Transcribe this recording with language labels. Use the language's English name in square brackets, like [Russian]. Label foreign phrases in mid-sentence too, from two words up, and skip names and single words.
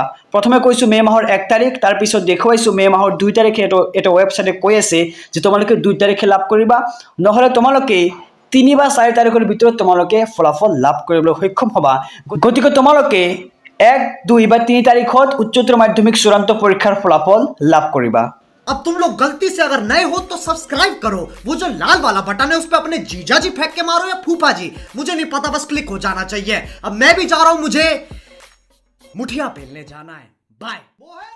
[Assamese] প্ৰথমে কৈছোঁ মে মাহৰ 1 তাৰিখ, তাৰপিছত দেখুৱাইছোঁ মে মাহৰ 2 তাৰিখে এটা ৱেবছাইটে কৈ আছে যে তোমালোকে 2 তাৰিখে লাভ কৰিবা, নহ'লে তোমালোকে 3 বা 4 তাৰিখৰ ভিতৰত তোমালোকে ফলাফল লাভ কৰিবলৈ সক্ষম হ'বা। গতিকে তোমালোকে 1, 2 বা 3 তাৰিখত উচ্চতৰ মাধ্যমিক চূড়ান্ত পৰীক্ষাৰ ফলাফল লাভ কৰিবা। [Hindi] अब तुम लोग गलती से अगर नए हो तो सब्सक्राइब करो, वो जो लाल वाला बटन है उस पे अपने जीजा जी फेंक के मारो या फूफा जी, मुझे नहीं पता, बस क्लिक हो जाना चाहिए। अब मैं भी जा रहा हूं, मुझे मुठिया पेलने जाना है। बाय।